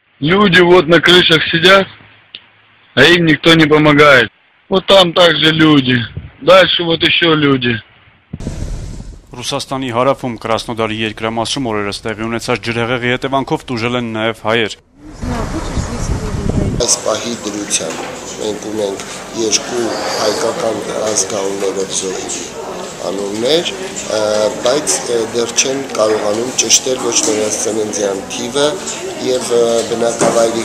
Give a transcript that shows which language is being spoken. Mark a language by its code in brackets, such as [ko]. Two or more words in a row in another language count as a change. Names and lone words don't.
[ru] Люди вот на крышах сидят, а им никто не помогает. Вот там также люди. Дальше вот еще люди. [hy] Ռուսաստանի հարավում Կրասնոդարի երկրամասում օրերս տեղի ունեցած ջրհեղեղի հետևանքով տուժել են նաև հայեր։ Այս պահի դրությամբ մենք ունենք երկու հայկական ազգանուններով զոհերի անուններ, բայց դեռ չեն կարողանում ճշտել ոչ նրանց ծննդյան թիվը եւ բնակավայրի